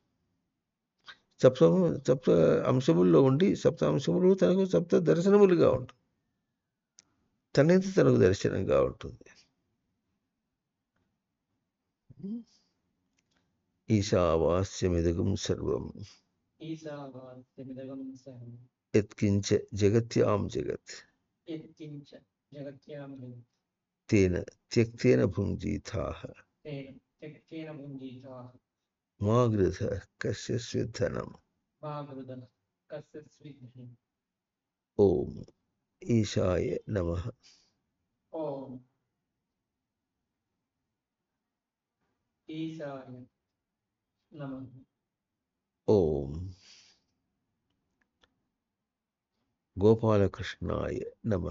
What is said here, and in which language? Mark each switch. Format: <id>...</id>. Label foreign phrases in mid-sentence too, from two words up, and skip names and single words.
<te>సప్త అంశముల్లో ఉండి సప్త అంశములు తనకు సప్త దర్శనములుగా ఉంటుంది. తనంత తనకు దర్శనంగా ఉంటుంది.</te> <sa>ఈశావాస్యమిదగం సర్వం ईशावास्यमिदगं सर्वं యత్కించ జగత్యాం జగత్ यत्किञ्च जगत्यां जगत् తేన త్యక్తేన భుంజీతాః तेन त्यक्तेन भुञ्जीताः మా గృధ కస్య స్విద్ధనం. मा गृधः कस्य स्विद्धि ఓం ఈశాయ నమః. ॐ ईशाय नमः ఓం గోపాలకృష్ణాయ నమః.</sa>